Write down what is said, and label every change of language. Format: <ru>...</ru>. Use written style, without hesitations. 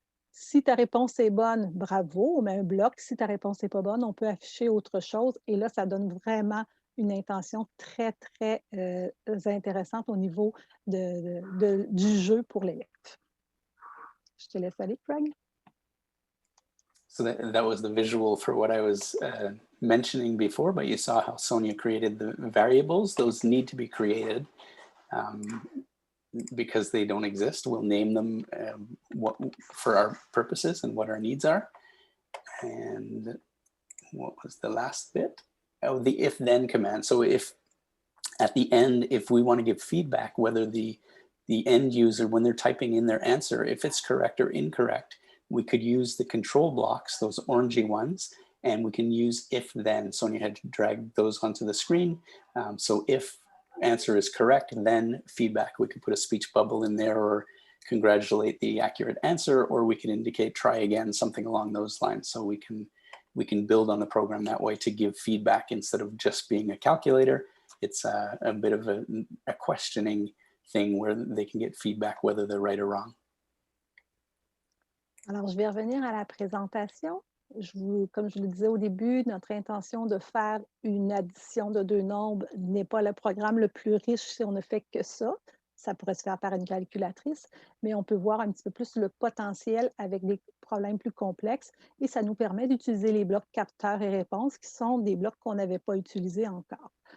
<fr>Si ta réponse est bonne, bravo, on met un bloc. Si ta réponse n'est pas bonne, on peut afficher autre chose. Et là, ça donne vraiment une intention très, très intéressante au niveau du jeu pour l'élève. Je te laisse aller, Craig.</fr> <en>So that was the visual for what I was mentioning before, but you saw how Sonia created the variables. Those need to be created because they don't exist. We'll name them for our purposes and what our needs are. And what was the last bit? Oh, the if-then command. So if at the end, if we want to give feedback, whether the end user, when they're typing in their answer, if it's correct or incorrect, we could use the control blocks, those orangey ones, and we can use if-then. Sonia had to drag those onto the screen. So if answer is correct, then feedback. We could put a speech bubble in there or congratulate the accurate answer, or we can indicate try again, something along those lines. So we can build on the program that way to give feedback instead of just being a calculator. It's a bit of a questioning thing where they can get feedback whether they're right or wrong.</en> <fr>Alors, je vais revenir à la présentation. Comme je le disais au début, notre intention de faire une addition de deux nombres n'est pas le programme le plus riche si on ne fait que ça. Ça pourrait se faire par une calculatrice, mais on peut voir un petit peu plus le potentiel avec des problèmes plus complexes et ça nous permet d'utiliser les blocs capteurs et réponses qui sont des blocs qu'on n'avait pas utilisés encore.</fr>